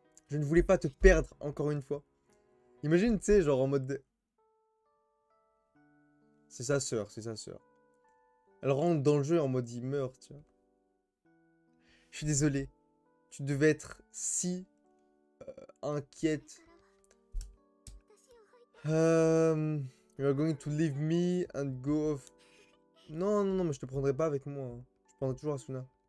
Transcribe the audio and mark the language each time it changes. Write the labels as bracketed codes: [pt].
[fr] Je ne voulais pas te perdre encore une fois. Imagine, tu sais, genre en mode... C'est sa sœur, c'est sa sœur. Elle rentre dans le jeu en mode il meurt, tu vois. Je suis désolé. Tu devais être si inquiète. [en] You are going to leave me and go off. [fr] Non, non, non, mais je te prendrai pas avec moi. Je prendrai toujours Asuna.